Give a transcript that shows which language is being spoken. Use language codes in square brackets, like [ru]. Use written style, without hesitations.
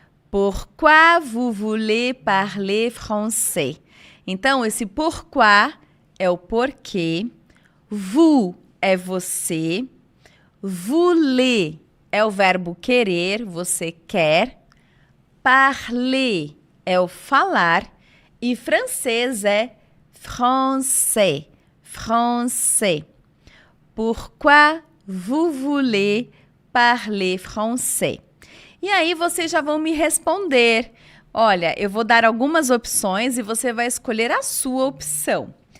[fr] Pourquoi vous voulez parler français? [pt] Então, esse pourquoi é o porquê. Vous é você, voulez é o verbo querer, você quer, parler é o falar e francês é français, français. [fr] Pourquoi vous voulez parler français? [pt] E aí vocês já vão me responder. Olha, eu vou dar algumas opções e você vai escolher a sua opção.